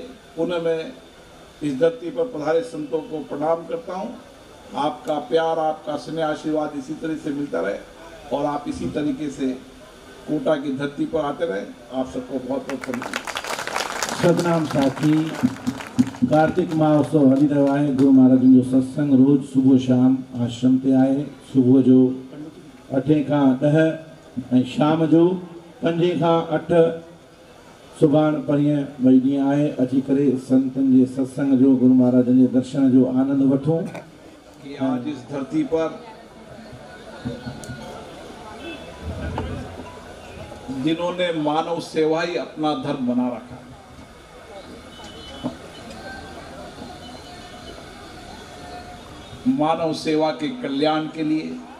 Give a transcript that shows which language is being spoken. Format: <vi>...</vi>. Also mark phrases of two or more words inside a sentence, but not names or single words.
<hi>पुनः मैं इस धरती पर पधारे संतों को प्रणाम करता हूँ। आपका प्यार, आपका स्नेह, आशीर्वाद इसी तरह से मिलता रहे और आप इसी तरीके से कोटा की धरती पर आते रहे। आप सबको बहुत बहुत धन्यवाद।</hi> <sd>सतनाम साखी कार्तिक महोत्सव हली रहियो आहे। गुरु महाराज जो सत्संग रोज सुबह शाम आश्रम ते आहे। सुबह जो 8 खां 10 ऐं शाम जो 5 खां 8 सुभाणे परीहं ॿई ॾींहं आहे। अची करे संतनि जे सत्संग जो, गुरु महाराज जे दर्शन जो आनंद वठूं।</sd> <hi>कि आज इस धरती पर जिन्होंने मानव सेवा ही अपना धर्म बना रखा, मानव सेवा के कल्याण के लिए,</hi>